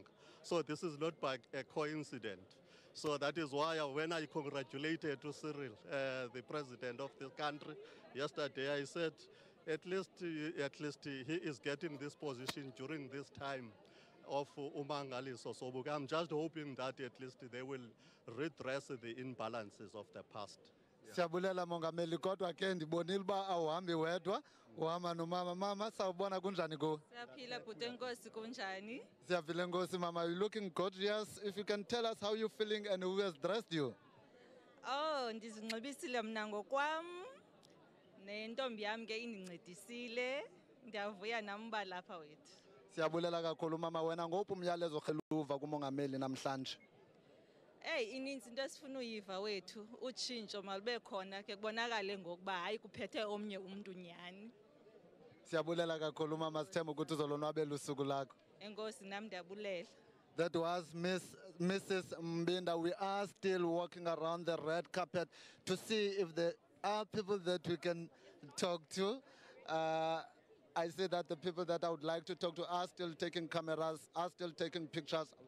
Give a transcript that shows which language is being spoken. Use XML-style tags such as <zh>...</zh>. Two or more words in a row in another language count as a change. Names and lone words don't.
<en>So this is not by a coincidence. So that is why when I congratulated to Cyril, the president of this country, yesterday, I said, at least he is getting this position during this time of Umangaliso Sobuka. I'm just hoping that at least they will redress the imbalances of the past.</en> <xh>Siyabulela Mongameli, kodwa ke ndibonile uba awuhambi wedwa, uhamba nomama. Mama, sawubona kunjani go? Siyaphila bhuti enkosi kunjani? Siyaphila enkosi mama,</xh> <en>you're looking gorgeous. If you can tell us how you're feeling and who has dressed you.</en> <xh>Oh, ndizinxibisile mna ngokwam. Nentombi yami ke indincedisile. Ndiyavuya nami uba lapha wethu. Siyabulela kakhulu mama, wena ngophi umyalezo ogeluva kumongameli namhlanje? Hey, ininzi into esifuna uyiva wethu utshintsho malube khona ke kubonakale ngokuba hayi kuphethe omnye umuntu nyani. Siyabulela kakhulu mama, sithemba ukuthi uzolonwabela usuku lakho. Enkosi nami ndiyabulela.</xh> <en>That was Mrs. Mbinda. We are still walking around the red carpet to see if there are people that we can talk to. I say that the people that I would like to talk to are still taking cameras, are still taking pictures.</en>